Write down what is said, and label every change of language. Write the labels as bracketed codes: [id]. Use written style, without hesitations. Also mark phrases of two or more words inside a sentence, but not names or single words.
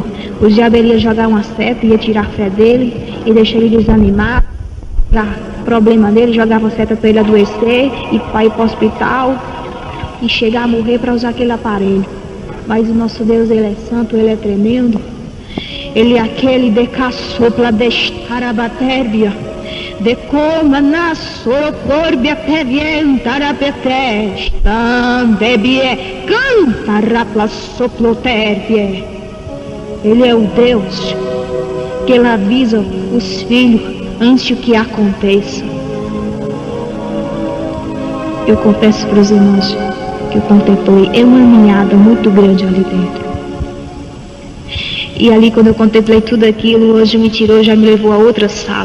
[pt] O diabo ia jogar uma seta, ia tirar a fé dele e deixar ele desanimar. O problema dele, jogava a seta para ele adoecer e para ir para o hospital e chegar a morrer para usar aquele aparelho. Mas o nosso Deus, ele é santo, ele é tremendo. Ele é aquele de caçopla destar a batérbia, de coma na socorbia tevientar a petesta, debie cantar a plasoplotérbia. Ele é o Deus que ele avisa os filhos antes que aconteça. Eu confesso para os irmãos que eu contemplei, é uma caminhada muito grande ali dentro. E ali quando eu contemplei tudo aquilo, hoje me tirou, já me levou a outra sala.